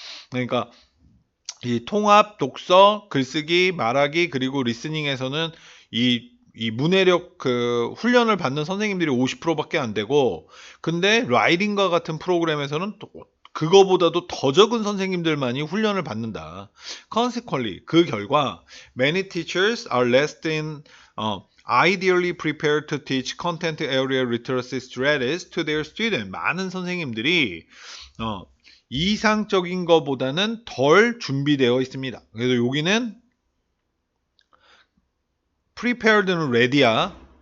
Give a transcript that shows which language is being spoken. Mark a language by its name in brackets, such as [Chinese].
[Korean] 그러니까 이 통합, 독서, 글쓰기, 말하기 그리고 리스닝에서는 이 문해력 훈련을 받는 선생님들이 50%밖에 안 되고, 근데 라이팅과 같은 프로그램에서는 또 그거보다도 더 적은 선생님들만이 훈련을 받는다. [English] Consequently, [Korean] 그 결과 [English] many teachers are less than ideally prepared to teach content area literacy strategies to their students. [Korean] 많은 선생님들이 이상적인 것보다는 덜 준비되어 있습니다. 그래서 여기는 prepared는 ready야.